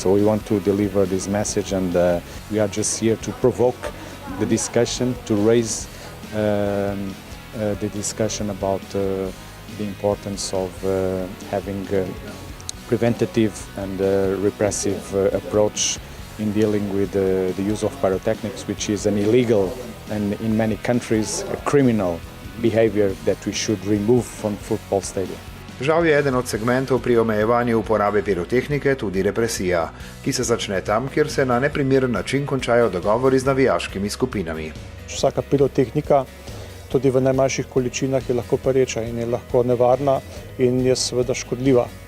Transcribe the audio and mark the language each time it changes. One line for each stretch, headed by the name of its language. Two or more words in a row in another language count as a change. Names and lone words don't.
English: So we want to deliver this message, and we are just here to provoke the discussion, to raise the discussion about the importance of having a preventative and repressive approach in dealing with the use of pyrotechnics, which is an illegal and in many countries a criminal behavior that we should remove from football stadium.
Slovenian: Žal je eden od segmentov pri omejevanju uporabe pirotehnike tudi represija, ki se začne tam, kjer se na neprimeren način končajo dogovori z navijaškimi skupinami. Vsaka pirotehnika, tudi v najmanjših količinah, je lahko pereča in je lahko nevarna in je seveda škodljiva.